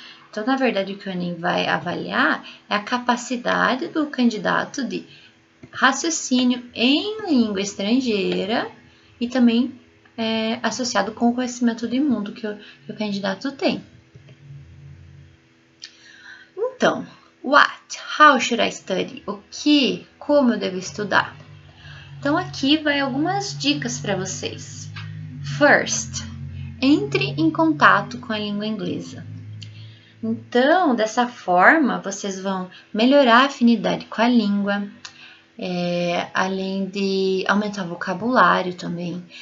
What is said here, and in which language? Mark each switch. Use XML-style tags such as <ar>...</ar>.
<pt>Então, na verdade, o que o Enem vai avaliar é a capacidade do candidato de raciocínio em língua estrangeira e também associado com o conhecimento de mundo que o candidato tem.</pt> <en>Então, how should I study?</en> <pt>Como eu devo estudar? Então, aqui vai algumas dicas para vocês. First, entre em contato com a língua inglesa. Então, dessa forma, vocês vão melhorar a afinidade com a língua, além de aumentar o vocabulário também.</pt>